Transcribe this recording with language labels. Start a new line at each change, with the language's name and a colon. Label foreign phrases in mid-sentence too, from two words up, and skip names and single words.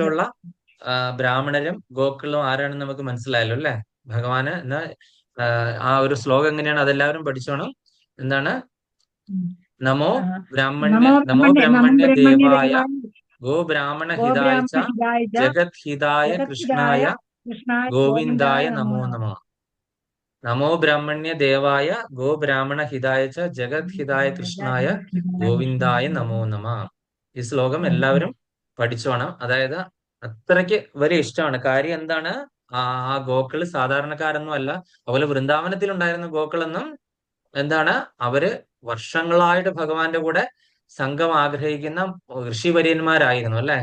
Malayalam: ഇഷ്ടമുള്ള ബ്രാഹ്മണരും ഗോക്കളും ആരാണെന്ന് നമുക്ക് മനസ്സിലായല്ലോ അല്ലേ? ഭഗവാന് എന്നാ ആ ഒരു ശ്ലോകം എങ്ങനെയാണ് അതെല്ലാവരും പഠിച്ചോണം. എന്താണ്? നമോ ആ,
Sanskrit: നമോ ബ്രഹ്മണ്യ ദേവായ ദേവായ ഗോ ബ്രാഹ്മണ ഹിതായ ച ഗോബ്രാഹ്മണഹിതായ ച ജഗത് ഹിതായ ജഗദ്ഹിതായ കൃഷ്ണായ കൃഷ്ണായ ഗോവിന്ദായ ഗോവിന്ദായ നമോ നമോ നമഃ. നമഃ. നമോ ബ്രഹ്മണ്യ ദേവായ ഗോ ബ്രാഹ്മണ ഹിതായ ച ജഗത് ഹിതായ കൃഷ്ണായ ഗോവിന്ദായ നമോ നമഃ.
Malayalam: ഈ ശ്ലോകം എല്ലാവരും പഠിച്ചോണം. അതായത് അത്രയ്ക്ക് വലിയ ഇഷ്ടമാണ്. കാര്യം എന്താണ്? ആ ഗോക്കള് സാധാരണക്കാരൊന്നും അല്ല. അതുപോലെ വൃന്ദാവനത്തിൽ ഉണ്ടായിരുന്ന ഗോക്കളൊന്നും എന്താണ്, അവര് വർഷങ്ങളായിട്ട് ഭഗവാന്റെ കൂടെ സംഘം ആഗ്രഹിക്കുന്ന ഋഷിവര്യന്മാരായിരുന്നു അല്ലെ?